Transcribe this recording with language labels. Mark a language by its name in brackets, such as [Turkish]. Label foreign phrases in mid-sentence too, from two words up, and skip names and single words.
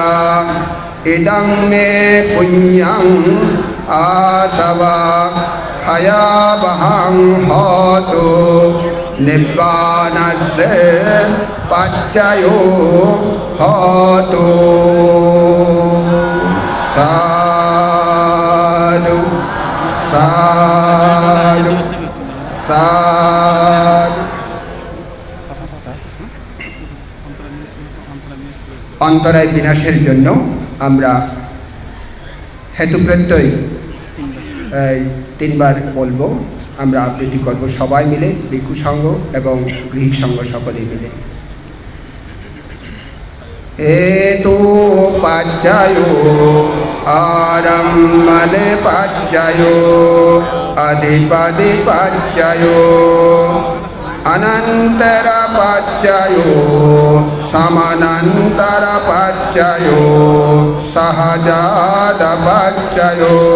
[Pali] इदं मे पुण्यं आसवा हयावहं होतु निब्बानस्य पच्चयो होतु साधु साधु साधु। [Bangla] অন্তরায় বিনাশের জন্য আমরা হেতু প্রত্যয় 3 বার বলবো আমরা আবৃত্তি করব সবাই মিলে ভিক্ষু সংঘ এবং গৃহিক সংঘ সকলে মিলে। [Pali] हेतु पाच्चायो आरम्भने पाच्चायो अधिपति पाच्चायो अनन्तरपच्चयो समानन्तरपच्चयो सहजातपच्चयो